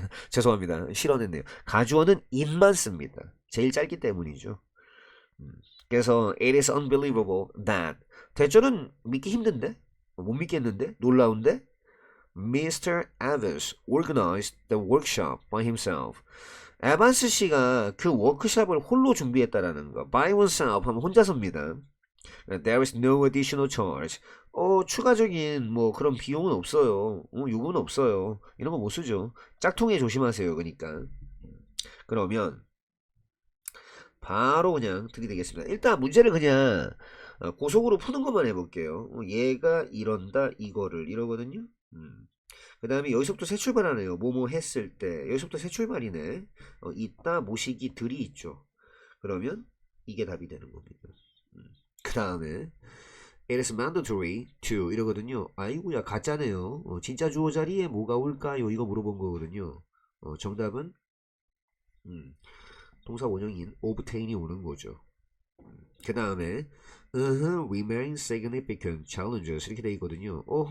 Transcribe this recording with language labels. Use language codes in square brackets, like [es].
[ko] 죄송합니다. 실언했네요. 가주어는 it만 씁니다. 제일 짧기 때문이죠. 그래서 [en] it is unbelievable that [ko] 대절은 믿기 힘든데? 못 믿겠는데? 놀라운데? Mr. [en] Evans organized the workshop by himself. [ko] 에반스 씨가 그 워크숍을 홀로 준비했다라는 거. [en] By oneself [ko] 하면 혼자서입니다. [en] There is no additional charge. [ko] 추가적인 뭐 그런 비용은 없어요. 요금은 없어요. 이런 거 못 쓰죠. 짝퉁에 조심하세요. 그러니까. 그러면 바로 그냥 들이대겠습니다. 일단 문제를 그냥 고속으로 푸는 것만 해볼게요. 얘가 이런다 이거를 이러거든요. 그 다음에 여기서부터 새 출발하네요. 뭐뭐 했을 때 여기서부터 새 출발이네. 있다 모시기 들이 있죠. 그러면 이게 답이 되는 겁니다. 그 다음에 [en] it is mandatory to [ko] 이러거든요. 아이고야 가짜네요. 진짜 주어 자리에 뭐가 올까요? 이거 물어본 거거든요. 정답은 동사 원형인 obtain이 오는 거죠. 그 다음에 [en] remain significant challenges [ko] 이렇게 돼 있거든요.